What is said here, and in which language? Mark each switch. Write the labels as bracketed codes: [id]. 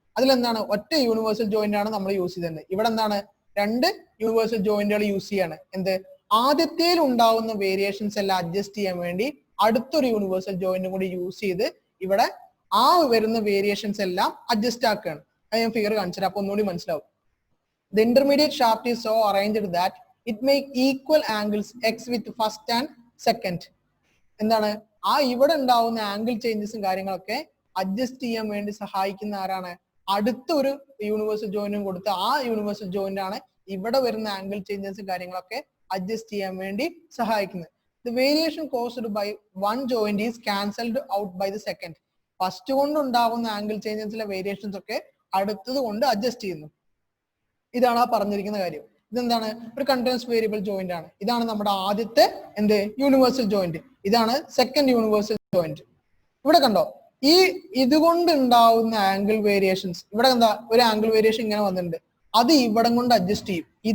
[ml] അതിലെന്താണ്, ഒറ്റ universal joint ആണ് നമ്മൾ യൂസ് ചെയ്തത്. ഇവിടെ എന്താണ്, 2 യൂണിവേഴ്സൽ ജോയിന്റുകൾ യൂസ് ചെയ്യാണ്. എന്ത്, ആദ്യത്തേൽ ഉണ്ടാവുന്ന വേരിയേഷൻസ് എല്ലാം അഡ്ജസ്റ്റ് ചെയ്യാൻ വേണ്ടി അടുത്തൊരു യൂണിവേഴ്സൽ ജോയിന്റും കൂടി യൂസ് ചെയ്ത് ഇവിടെ ആ വരുന്ന വേരിയേഷൻസ് എല്ലാം അഡ്ജസ്റ്റ് ആക്കുകയാണ്. അത് ഞാൻ ഫിഗർ കാണിച്ചിട്ട് അപ്പൊ ഒന്നുകൂടി മനസ്സിലാവും. [en] The intermediate shaft is so arranged that it make equal angles x with first and second. [ml] എന്താണ്, ആ ഇവിടെ ഉണ്ടാവുന്ന ആംഗിൾ ചേഞ്ചസും കാര്യങ്ങളൊക്കെ അഡ്ജസ്റ്റ് ചെയ്യാൻ വേണ്ടി സഹായിക്കുന്ന ആരാണ്, അടുത്തൊരു യൂണിവേഴ്സൽ ജോയിന്റും കൊടുത്ത് ആ യൂണിവേഴ്സൽ ജോയിന്റ് ആണ് ഇവിടെ വരുന്ന ആംഗിൾ ചേഞ്ചസും കാര്യങ്ങളൊക്കെ അഡ്ജസ്റ്റ് ചെയ്യാൻ വേണ്ടി സഹായിക്കുന്നത്. [en] The variation caused by one joint is cancelled out by the second. [ml] First കൊണ്ട് ഉണ്ടാകുന്ന ആംഗിൾ ചേഞ്ചസിലെ വേരിയേഷൻസ് ഒക്കെ അടുത്തത് കൊണ്ട് അഡ്ജസ്റ്റ് ചെയ്യുന്നു. ഇതാണ് ആ പറഞ്ഞിരിക്കുന്ന കാര്യം. ഇതെന്താണ്, ഒരു കണ്ടിന്യൂസ് വേരിയബിൾ ജോയിന്റ് ആണ്. ഇതാണ് നമ്മുടെ ആദ്യത്തെ എന്ത്, യൂണിവേഴ്സൽ ജോയിന്റ്. ഇതാണ് സെക്കൻഡ് യൂണിവേഴ്സൽ ജോയിന്റ്. ഇവിടെ കണ്ടോ, ഈ ഇതുകൊണ്ട് ഉണ്ടാവുന്ന ആംഗിൾ വേരിയേഷൻസ്, ഇവിടെ എന്താ ഒരു ആംഗിൾ വേരിയേഷൻ ഇങ്ങനെ വന്നിട്ടുണ്ട്, അത് ഇവിടെ കൊണ്ട് അഡ്ജസ്റ്റ് ചെയ്യും.